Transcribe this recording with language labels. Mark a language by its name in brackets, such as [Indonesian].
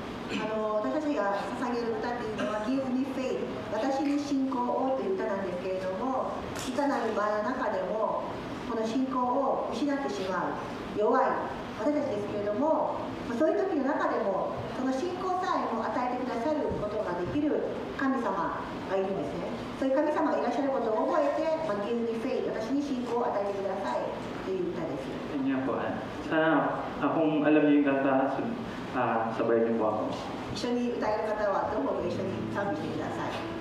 [Japanese] 私たちが捧げる歌っていうのは Give me faith、 私に信仰をという歌なんですけれども、いかなる場合の中でもこの信仰を失ってしまう弱い私たちですけれども、そういう時の中でもその信仰さえも与えてくださることができる神様がいるんですね。そういう神様がいらっしゃることを覚えて、Give me faith、 私に信仰を与えてくださいという歌です。 [Filipino] Yun nga po. Sana kung alam niyo yung kanta, sabay niyo po ako. [Japanese] 一緒に歌える方はどうも一緒に賛美してください。